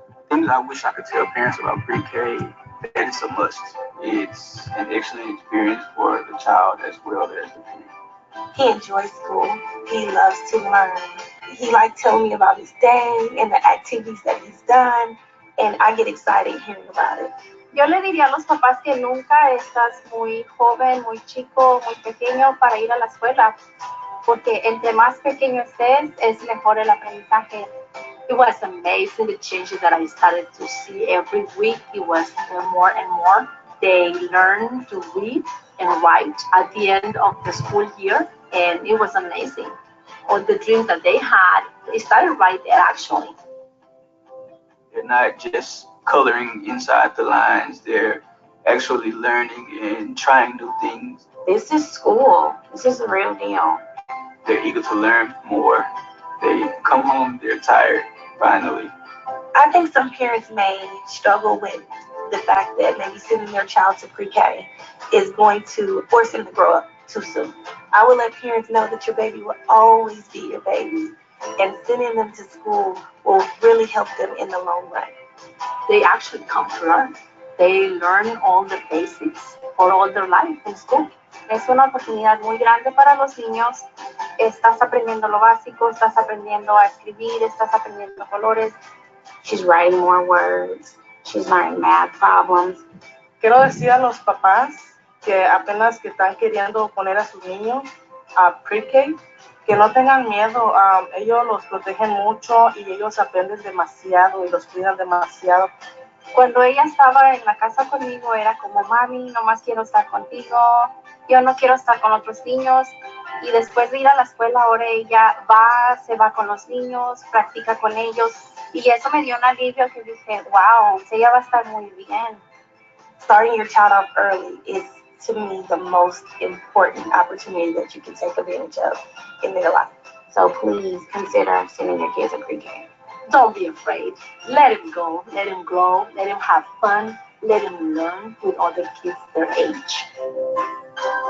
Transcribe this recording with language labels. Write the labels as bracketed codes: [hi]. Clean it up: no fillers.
[en] Things I wish I could tell parents about pre-K, that it's a must. It's an excellent experience for the child as well as the parent. He enjoys school. He loves to learn. He likes telling me about his day and the activities that he's done, and I get excited hearing about it. [es] Yo le diría a los papás que nunca estás muy joven, muy chico, muy pequeño para ir a la escuela, porque entre más pequeño estés, es mejor el aprendizaje. [en] It was amazing, the changes that I started to see every week. It was more and more. They learned to read and write at the end of the school year, and it was amazing. All the dreams that they had, they started right there actually. They're not just coloring inside the lines, they're actually learning and trying new things. This is school. This is the real deal. They're eager to learn more. They come home, they're tired, finally. I think some parents may struggle with the fact that maybe sending their child to pre-K is going to force them to grow up too soon. I would let parents know that your baby will always be your baby, and sending them to school will really help them in the long run. They actually come to learn. They learn all the basics for all their life in school. [es] Es una oportunidad muy grande para los niños. Estás aprendiendo lo básico, estás aprendiendo a escribir, estás aprendiendo colores. [en] She's writing more words. She's learning math problems. [es] Quiero decir a los papás que apenas que están queriendo poner a sus niños a pre-K, que no tengan miedo. Ellos los protegen mucho y ellos aprenden demasiado y los cuidan demasiado. Cuando ella estaba en la casa conmigo era como, mami, nomás quiero estar contigo, yo no quiero estar con otros niños. Y después de ir a la escuela, ahora ella se va con los niños, practica con ellos. Y eso me dio un alivio que dije, wow, ella va a estar muy bien. [en] Starting your child off early is, to me, the most important opportunity that you can take advantage of in their life. So please consider sending your kids to pre-K. Don't be afraid. Let him go. Let him grow. Let him have fun. Let him learn with other kids their age.